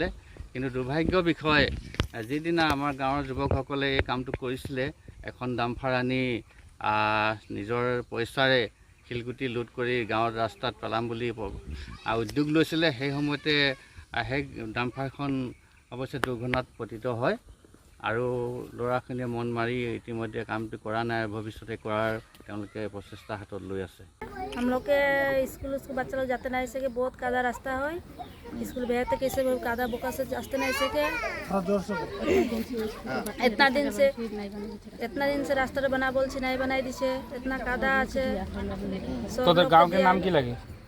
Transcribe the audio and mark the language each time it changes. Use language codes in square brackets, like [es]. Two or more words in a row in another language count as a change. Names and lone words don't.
[as] কিন্তু দুৰ্ভাগ্যৰ বিষয় যিদিনা আমাৰ গাঁৱৰ যুৱকসকলে এই কামটো কৰিছিলে, এখন ডাম্পাৰ আনি নিজৰ পইচাৰে শিলগুটি লোড কৰি গাঁৱৰ ৰাস্তাত পেলাম বুলি উদ্যোগ লৈছিলে। সেই সময়তে সেই ডাম্পাৰখন অৱশ্যে দুৰ্ঘটনাত পতিত হয় আৰু ল'ৰাখিনিয়ে মন মাৰি ইতিমধ্যে কামটো কৰা নাই, ভৱিষ্যতে কৰাৰ তেওঁলোকে প্ৰচেষ্টা হাতত লৈ আছে। [hi] हम लोग के स्कूल बच्चा लोग जाते नहीं सके, बहुत कादा रास्ता है। स्कूल भेजते कैसे कादा बोका से जाते नहीं सके। इतना दिन से रास्ता बना बोल नहीं बनाई दी छे, इतना कादा আছে। तो गांव के नाम की लगे?